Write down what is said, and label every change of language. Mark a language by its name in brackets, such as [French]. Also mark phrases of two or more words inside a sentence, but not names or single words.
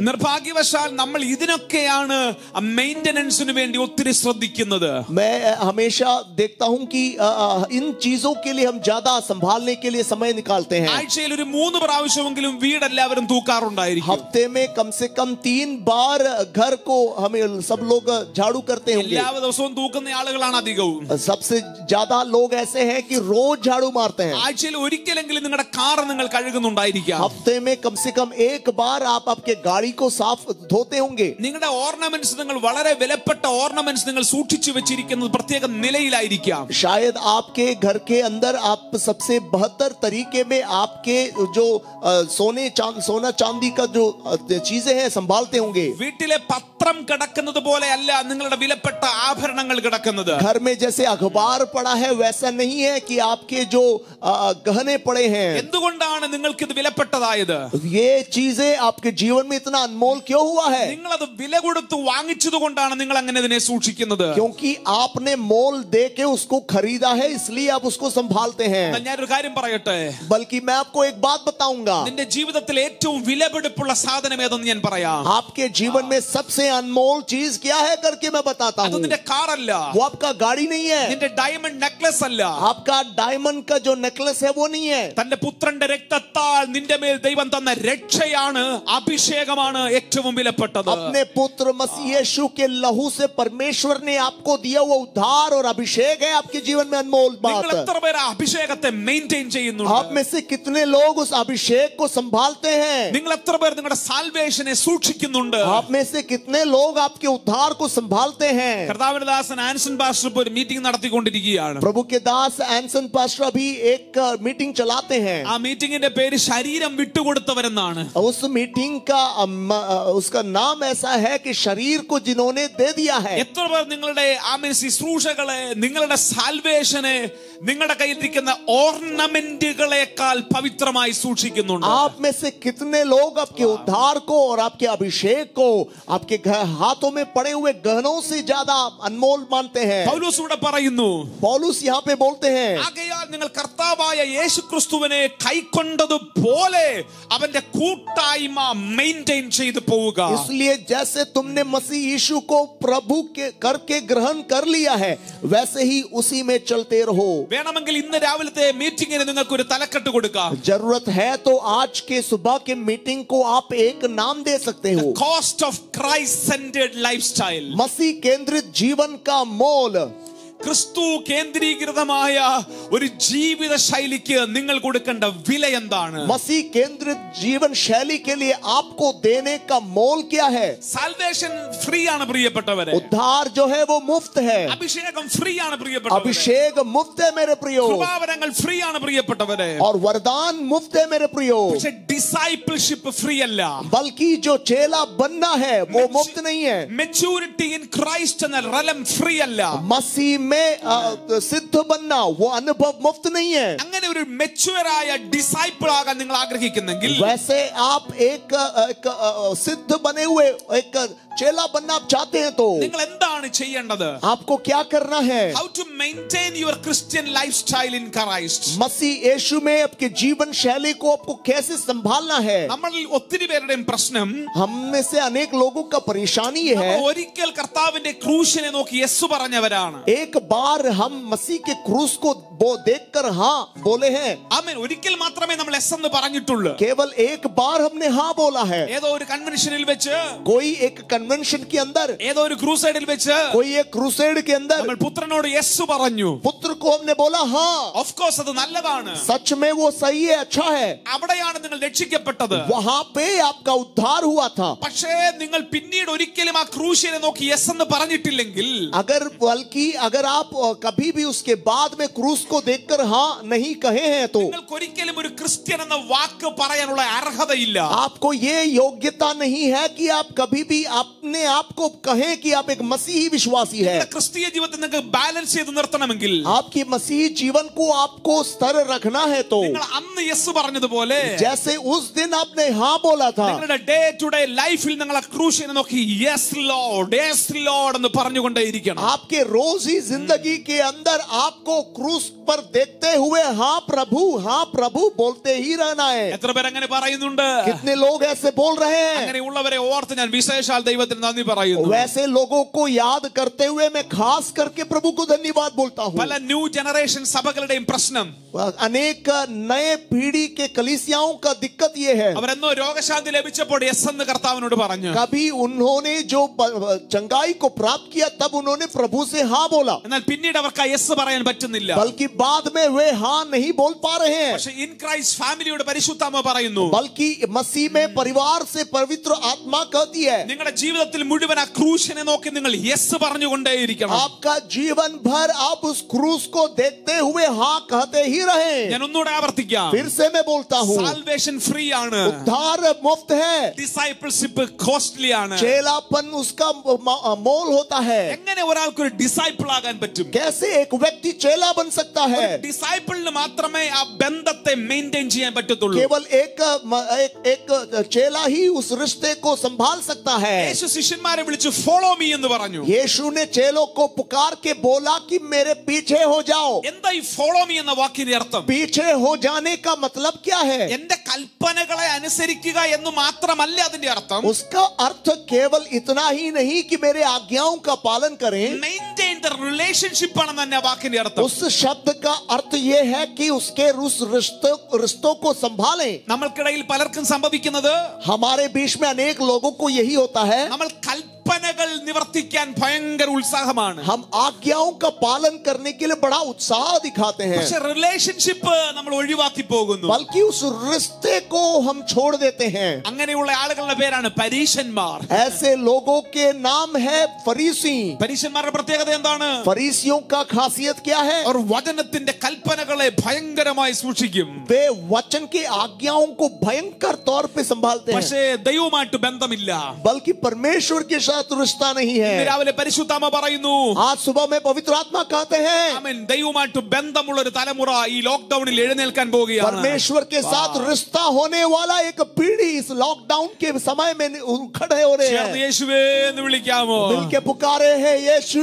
[Malayalam] നിർഭാഗ്യവശാൽ നമ്മൾ ഇതിനൊക്കെയാണ് മെയിന്റനൻസിന് വേണ്ടി ഒത്തിരി ശ്രദ്ധിക്കുന്നത്. [Hindi] मैं हमेशा देखता हूं कि इन चीजों के लिए हम ज्यादा संभालने के लिए समय निकालते हैं. [Malayalam] ആഴ്ചയിൽ ഒരു 3 പ്രാവശ്യമെങ്കിലും വീട് എല്ലാവരും തൂക്കാറുണ്ടായിരിക്കും. [Hindi] हफ्ते में कम से कम 3 बार घर को हमें सब लोग झाड़ू करते होंगे. [Malayalam] എല്ലാ ദിവസവും തൂക്കുന്ന ആളുകളാണ് അധികവും. [Hindi] सबसे ज्यादा लोग ऐसे हैं कि रोज झाड़ू मारते हैं. [Malayalam] ആഴ്ചയിൽ ഒരിക്കലെങ്കിലും നിങ്ങളുടെ കാർ നിങ്ങൾ കഴുകുന്നുണ്ടായിരിക്കാം. [Hindi] हफ्ते में कम से कम एक बार आप आपके गाड़ी को साफ धोते होंगे. [Malayalam] നിങ്ങളുടെ ഓർണമെന്റ്സ്, നിങ്ങൾ വളരെ വിലപ്പെട്ട ഓർണമെന്റ്സ് നിങ്ങൾ സൂക്ഷിച്ചു വെച്ചിരിക്കുന്നത് പ്രത്യേക നിലയിലായിരിക്കാം. [Hindi] शायद आपके घर के अंदर आप सबसे 72 बेहतर तरीके में आपके जो सोना चांदी का जो चीजें हैं संभालते होंगे। [Malayalam] വീട്ടിലെ പത്രം കിടക്കുന്നത് പോലെയല്ല നിങ്ങളുടെ വിലപ്പെട്ട ആഭരണങ്ങൾ കിടക്കുന്നത്. [Hindi] घर में जैसे अखबार पड़ा है वैसा नहीं है कि आपके जो गहने पड़े हैं। [Malayalam] എന്തുകൊണ്ടാണ് നിങ്ങൾക്ക് ഇത് വിലപ്പെട്ടതായത്? [Hindi] ये चीजें आपके जीवन में इतना अनमोल क्यों हुआ है? [Malayalam] നിങ്ങൾ അത് വില കൊടുത്ത് വാങ്ങിച്ചതുകൊണ്ടാണ് നിങ്ങൾ അങ്ങനെ ഇതിനെ സൂക്ഷിക്കുന്നത്. [Hindi] क्योंकि आपने मोल दे के उसको खरीदा है, इसलिए आप उसको संभालते हैं। [Malayalam] ഞാനൊരു കാര്യം പറയട്ടെ. [Hindi] बल्कि मैं आपको एक बात बताऊंगा। [Malayalam] നിന്റെ ജീവിതത്തിൽ ഏറ്റവും വിലപിടിപ്പുള്ള സാധനം ഏതെന്ന് ഞാൻ പറയാം. [Hindi] आपके जीवन में सबसे अनमोल चीज क्या है करके मैं बताता [Malayalam] അത് [Hindi] हूँ। [Malayalam] നിന്റെ കാർ അല്ല, [Hindi] वो आपका गाड़ी नहीं है, [Malayalam] നിന്റെ [English] diamond necklace [Malayalam] അല്ല, [Hindi] आपका डायमंड का जो नेकलेस है वो नहीं है। [Malayalam] തന്റെ പുത്രന്റെ രക്തത്താൽ നിന്റെ മേൽ ദൈവം തന്ന രക്ഷയാണ്, അഭിഷേകമാണ് ഏറ്റവും വിലപ്പെട്ടത്. [Hindi] अपने पुत्र मसीह यीशु के लहू से परमेश्वर ने आपको दिया हुआ उद्धार और अभिषेक है आपके जीवन में अनमोल [Malayalam] നിങ്ങൾ [Hindi] बात। [Malayalam] എത്ര പേര് ആ അഭിഷേകത്തെ മെയിൻറ്റെയിൻ ചെയ്യുന്നുണ്ട്? [Hindi] आप में से कितने लोग उस अभिषेक को संभालते हैं? [Malayalam] നിങ്ങൾ എത്ര പേർ നിങ്ങളുടെ സാൽവേഷനെ സൂക്ഷിക്കുന്നുണ്ട്? [Hindi] आप में से कितने लोग आपके उद्धार को संभालते हैं? [Malayalam] കർത്താവിന്റെ ദാസൻ ആൻസൺ പാസ്റ്റർ ഇപ്പോൾ ഒരു മീറ്റിംഗ് നടത്തിക്കൊണ്ടിരിക്കുകയാണ്. [Hindi] प्रभु के दास एंसन पास्टर अभी एक मीटिंग चलाते हैं। [Malayalam] ആ മീറ്റിംഗിന്റെ പേര് ശരീരം വിട്ടുകൊടുത്തവരെന്നാണ്. [Hindi] उस मीटिंग का उसका नाम ऐसा है कि शरीर को जिन्होंने दे दिया है। [Malayalam] എത്ര പേർ നിങ്ങളുടെ ശുശ്രൂഷകളെ, നിങ്ങളുടെ സാൽവേഷനെ, നിങ്ങളുടെ കയ്യിലിരിക്കുന്ന ഓർണമെന്റുകളെക്കാൾ പവിത്രമായി സൂക്ഷിക്കുന്നുണ്ട്? [Hindi] आप में से कितने लोग आपके उद्धार को और आपके अभिषेक को आपके हाथों में पड़े हुए गहनों से ज्यादा अनमोल मानते हैं? [Malayalam] പൗലോസ് ഇവിടെ പറയുന്നു, [Hindi] पौलुस यहाँ पे बोलते हैं, [Malayalam] ആകയാൽ നിങ്ങൾ കർത്താവായ യേശുക്രിസ്തുവിനെ കൈക്കൊണ്ടതുപോലെ അവന്റെ കൂട്ടായ്മ മെയിൻറ്റെയിൻ ചെയ്തു പോവുക. [Hindi] इसलिए जैसे तुमने मसीह यीशु को प्रभु के करके ग्रहण कर लिया है वैसे ही उसी में चलते रहो। [Malayalam] വേണമെങ്കിൽ ഇന്ന് രാവിലത്തെ മീറ്റിംഗിന് നിങ്ങൾക്ക് ഒരു തലക്കെട്ട് കൊടുക്കാം. [Hindi] जरूरत है तो आज के सुबह के मीटिंग को आप एक नाम दे सकते हो, [English] cost of Christ centered life style. [Hindi] मसीह केंद्रित जीवन का मोल। [Malayalam] ക്രിസ്തു കേന്ദ്രീകൃതമായ ഒരു ജീവിത ശൈലിക്ക് നിങ്ങൾ കൊടുക്കേണ്ട വില എന്താണ്? [Hindi] मसीह केंद्रित जीवन शैली के लिए आपको देने का मोल क्या है? [English] salvation free [Malayalam] ആണ് പ്രിയപ്പെട്ടവരെ. [Hindi] उद्धार जो है वो मुफ्त है, [Malayalam] അഭിഷേകം ഫ്രീ ആണ് പ്രിയപ്പെട്ടവരെ. [Hindi] अभिषेक मुफ्त है मेरे प्रियो, [Malayalam] കൃപാവരങ്ങൾ ഫ്രീ ആണ് പ്രിയപ്പെട്ടവരെ. [Hindi] और वरदान मुफ्त है मेरे प्रियो। [Malayalam] പക്ഷേ [English] discipleship free [Malayalam] അല്ല. [Hindi] बल्कि जो चेला बनना है वो मुफ्त नहीं है। [English] maturity in Christ [Malayalam] എന്ന റലം ഫ്രീ അല്ല. [Hindi] मसीह में सिद्ध बनना वो अनुभव मुफ्त नहीं है। [Malayalam] അങ്ങനെ ഒരു മെച്യൂറായ ഡിസൈപ്പിൾ ആകാൻ നിങ്ങൾ ആഗ്രഹിക്കുന്നെങ്കിൽ, [Hindi] वैसे आप एक सिद्ध बने हुए एक चेला बनना आप चाहते हैं तो [Malayalam] നിങ്ങൾ എന്താണ് ചെയ്യേണ്ടത്? [Hindi] आपको क्या करना है? [English] How to maintain your Christian lifestyle in Christ. [Hindi] मसीह यीशु में आपके जीवन शैली को आपको कैसे संभालना है? [Malayalam] നമ്മളിൽ ഒത്തിരി പേരുടെയും പ്രശ്നം, [Hindi] हम में से अनेक लोगों का परेशानी ये है, [Malayalam] ഒരിക്കൽ കർത്താവിന്റെ ക്രൂശിനെ നോക്കി യെസ് പറഞ്ഞവരാണ്. [Hindi] एक बार हम मसीह के क्रूस को देखकर हाँ बोले हैं। [Malayalam] ആമേൻ. ഒരിക്കൽ മാത്രമേ നമ്മൾ യെസ് എന്ന് പറഞ്ഞിട്ടുള്ളൂ. [Hindi] केवल एक बार हमने हाँ बोला है। [Malayalam] ഏതോ ഒരു കൺവെൻഷനിൽ വെച്ച്, [Hindi] कोई एक कन्वेंशन के अंदर, [Malayalam] ഏതോ ഒരു ക്രൂസൈഡിൽ വെച്ച് [Hindi] कोई एक क्रूसेड के अंदर [Malayalam] നമ്മൾ പുത്രനോട് യെസ് പറഞ്ഞു. [Hindi] पुत्र को हमने बोला हाँ। [English] of course [Malayalam] അത് നല്ലതാണ്. [Hindi] सच में वो सही है, अच्छा है, [Malayalam] അവിടെയാണ് നിങ്ങൾ രക്ഷിക്കപ്പെട്ടത്. [Hindi] वहां पे आपका उद्धार हुआ था। [Malayalam] പക്ഷേ നിങ്ങൾ പിന്നീട് ഒരിക്കലും ആ ക്രൂശിനെ നോക്കി യെസ് എന്ന് പറഞ്ഞിട്ടില്ലെങ്കിൽ, [Hindi] बल्कि अगर आप कभी भी उसके बाद में क्रूस को देखकर हाँ नहीं कहे हैं तो [Malayalam] നിങ്ങൾക്ക് ഒരിക്കലും ഒരു ക്രിസ്ത്യൻ എന്ന വാക്ക് പറയാനുള്ള അർഹതയില്ല. [Hindi] आपको ये योग्यता नहीं है कि आप कभी भी अपने आप को कहें कि आप एक मसीही विश्वासी है। [Malayalam] ക്രിസ്തീയ ജീവിതത്തെ നിങ്ങൾക്ക് ബാലൻസ് ചെയ്ത് നിർത്തണമെങ്കിൽ, [Hindi] आपकी मसीही जीवन को आपको स्थिर रखना है तो [Malayalam] നിങ്ങൾ അന്ന് യെസ് പറഞ്ഞതുപോലെ [Hindi] जैसे उस दिन आपने हाँ बोला था, [Malayalam] നിങ്ങളുടെ [English] day to day [Malayalam] ലൈഫിൽ നിങ്ങൾ ആ ക്രൂശിനെ നോക്കി [English] yes Lord [Malayalam] എന്ന് പറഞ്ഞുകൊണ്ടേയിരിക്കണം. [Hindi] आपके रोजी जिंदगी के अंदर आपको क्रूस पर देखते हुए हाँ प्रभु बोलते ही रहना है। [Malayalam] എത്ര പേർ അങ്ങനെ പറയുന്നുണ്ട്? [Hindi] कितने लोग ऐसे बोल रहे हैं? [Malayalam] അങ്ങനെയുള്ളവരെ ഓർത്ത് ഞാൻ വിശേഷാൽ ദൈവത്തിന് നന്ദി പറയുന്നു. [Hindi] वैसे लोगों को याद करते हुए मैं खास करके प्रभु को धन्यवाद बोलता हूँ। [Malayalam] പല [English] new generation [Malayalam] സഭകളുടെയും പ്രശ്നം, [Hindi] अनेक नए पीढ़ी के कलीसियाओं का दिक्कत ये है, [Malayalam] അവരെന്നോ രോഗശാന്തി ലഭിച്ചപ്പോൾ യെസ് എന്ന് കർത്താവിനോട് പറഞ്ഞു. [Hindi] कभी उन्होंने जो चंगाई को प्राप्त किया तब उन्होंने प्रभु से हाँ बोला, [Malayalam] എന്നാൽ പിന്നീട് അവർക്ക് ആ യെസ് പറയാൻ പറ്റുന്നില്ല. [Hindi] बल्कि बाद में वे हाँ नहीं बोल पा रहे हैं, [Malayalam] പക്ഷെ ഇൻ ക്രൈസ്റ്റ് ഫാമിലിയുടെ പരിശുദ്ധാത്മ പറയുന്നു, [Hindi] बल्कि मसीह में परिवार से पवित्र आत्मा कहती है [Malayalam] നിങ്ങളുടെ ജീവിതത്തിൽ മുഴുവൻ ആ ക്രൂശിനെ നോക്കി നിങ്ങൾ യെസ് പറഞ്ഞുകൊണ്ടേയിരിക്കണം. [Hindi] आपका जीवन भर आप उस क्रूस को देखते हुए हाँ कहते ही रहे. [Malayalam] ഞാൻ ഒന്നുകൂടെ ആവർത്തിക്കാം. [Hindi] फिर से मैं बोलता हूँ, [English] salvation free [Malayalam] ആണ്, [Hindi] उद्धार मुफ्त है, [English] discipleship costly [Malayalam] ആണ്. [Hindi] चेलापन उसका मोल होता है. [Malayalam] എങ്ങനെ ഒരാൾക്ക് ഒരു ഡിസൈപ്പിൾ ആകാൻ പറ്റും? [Hindi] कैसे एक व्यक्ति चेला बन सकता है? [Malayalam] ഡിസൈപ്പിളിന് മാത്രമേ ആ ബന്ധത്തെ മെയിൻറ്റെയിൻ ചെയ്യാൻ പറ്റത്തുള്ളൂ. [Hindi] केवल एक चेला ही उस रिश्ते को संभाल सकता है. [Malayalam] യേശു ശിഷ്യന്മാരെ വിളിച്ചു [English] follow me [Malayalam] എന്ന് പറഞ്ഞു. [Hindi] यीशु ने चेलों को पुकार के बोला कि मेरे पीछे हो जाओ. [Malayalam] എന്താ ഈ [English] follow me [Malayalam] എന്ന വാക്കിന്റെ അർത്ഥം? [Hindi] पीछे हो जाने का मतलब क्या है? [Malayalam] എന്റെ കൽപ്പനകളെ അനുസരിക്കുക എന്ന് മാത്രമല്ല അതിന്റെ അർത്ഥം. [Hindi] उसका अर्थ केवल इतना ही नहीं कि मेरे आज्ञाओं का पालन करें. [English] maintain the relationship [Malayalam] ആണെന്ന് തന്നെ വാക്കിന്റെ അർത്ഥം. [Hindi] उस शब्द का अर्थ ये है कि उसके उस रिश्तों को संभालें. [Malayalam] നമ്മൾക്കിടയിൽ പലർക്കും സംഭവിക്കുന്നത്, [Hindi] हमारे बीच में अनेक लोगों को यही होता है, [Malayalam] നമ്മൾ കൽപ്പനകൾ നിവർത്തിക്കാൻ ഭയങ്കര ഉത്സാഹമാണ്, [Hindi] हम आज्ञाओं का पालन करने के लिए बड़ा उत्साह दिखाते हैं, [Malayalam] പക്ഷെ റിലേഷൻഷിപ്പ് നമ്മൾ ഒഴിവാക്കി പോകുന്നു. [Hindi] बल्कि उस रिश्ते को हम छोड़ देते हैं. [Malayalam] അങ്ങനെയുള്ള ആളുകളുടെ പേരാണ് പരീശന്മാർ. [Hindi] ऐसे लोगों के नाम है फरीसी. [Malayalam] പരീശന്മാരുടെ പ്രത്യേകത എന്താണ്? [Hindi] फरीसियों का खासियत क्या है? [Malayalam] അവർ വചനത്തിന്റെ കൽപ്പനകളെ ഭയങ്കരമായി സൂക്ഷിക്കും, [Hindi] वे वचन की आज्ञाओं को भयंकर तौर पे संभालते हैं, [Malayalam] പക്ഷേ ദൈവവുമായിട്ട് ബന്ധമില്ല. [Hindi] बल्कि परमेश्वर के साथ रिश्ता नहीं [Malayalam] ഇന്ന് [Hindi] है. [Malayalam] രാവിലെ പരിശുദ്ധാത്മ പറയുന്നു, [Hindi] आज सुबह में पवित्र आत्मा कहते हैं, [Malayalam] ആമേൻ, ദൈവവുമായിട്ട് ബന്ധമുള്ള ഒരു തലമുറ ഈ ലോക്ക്ഡൌണിൽ എഴുന്നേൽക്കാൻ പോവുകയാണ്. [Hindi] परमेश्वर के साथ रिश्ता होने वाला एक पीढ़ी इस लॉकडाउन के समय में खड़े हो रहे [Malayalam] ചേർന്ന് [Hindi] हैं. [Malayalam] യേശുവേ എന്ന് വിളിക്കാമോ? [Hindi] मिलके पुकारे हैं यीशु,